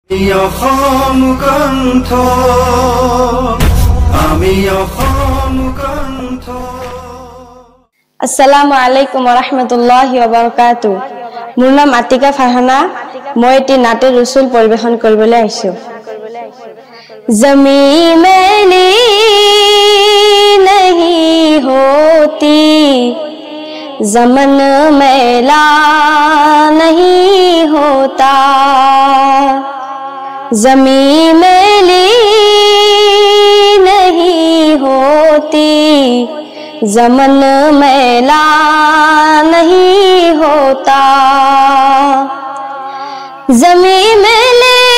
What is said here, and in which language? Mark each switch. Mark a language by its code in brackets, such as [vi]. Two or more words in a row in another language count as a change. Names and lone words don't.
[ar] السلام عليكم ورحمة الله وبركاته. [as] মোৰ নাম আতিকা ফাৰহানা। মই এটি নাতে ৰসুল পৰিবেশন কৰিবলৈ আহিছো। [hi] ज़मीं मैली नहीं होती, ज़मन मैला नहीं होता, ज़मी मैली नहीं होती, ज़मन मैला नहीं होता, ज़मी मैली